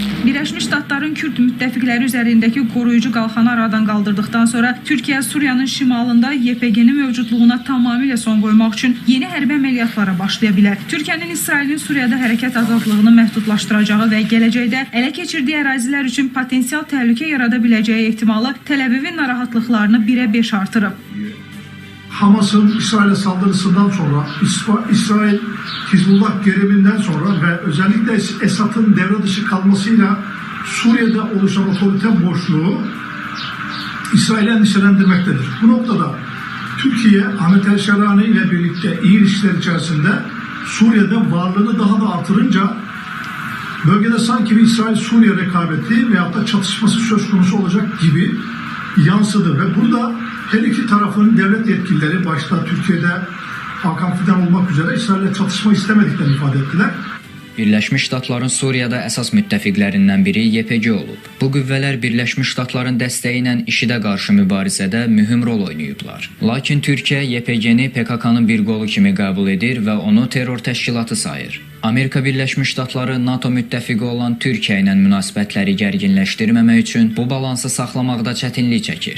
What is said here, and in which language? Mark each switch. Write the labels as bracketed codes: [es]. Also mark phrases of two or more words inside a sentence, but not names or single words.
[az] Birləşmiş Ştatların Kürd müttəfiqləri üzərindəki qoruyucu qalxanı aradan qaldırdıqdan sonra Türkiyə Suriyanın şimalında YPG-nin mövcudluğuna tamamilə son qoymaq üçün yeni hərbi əməliyyatlara başlaya bilər. Türkiyənin İsrailin Suriyada hərəkət azadlığını məhdudlaşdıracağı və gələcəkdə ələ keçirdiyi ərazilər üçün potensial təhlükə yarada biləcəyi ehtimalı Təl-Əvivin narahatlıqlarını 1'e 5 artırıb. [tr] Hamas'ın İsrail'e saldırısından sonra, İsrail Hizbullah geriminden sonra ve özellikle Esad'ın devre dışı kalmasıyla Suriye'de oluşan otorite boşluğu İsrail'i endişelendirmektedir. Bu noktada Türkiye, Ahmet El-Şerani ile birlikte iyi ilişkiler içerisinde Suriye'de varlığını daha da artırınca bölgede sanki bir İsrail-Suriye rekabeti veyahut da çatışması söz konusu olacak gibi yansıdı ve burada her iki tarafın devlet yetkilileri başta Türkiye'de Hakan Fidan olmak üzere İsrail'le çatışma istemediklerini ifade ettiler. [az] Birləşmiş Ştatların Suriyada əsas müttəfiqlərindən biri YPG olub. Bu qüvvələr Birləşmiş Ştatların dəstəyi ilə IŞİD-ə qarşı mübarizədə mühüm rol oynayıblar. Lakin Türkiyə YPG-ni PKK-nın bir qolu kimi qəbul edir və onu terror təşkilatı sayır. Amerika Birləşmiş Ştatları NATO müttəfiqi olan Türkiyə ilə münasibətləri gərginləşdirməmək üçün bu balansı saxlamaqda çətinlik çəkir.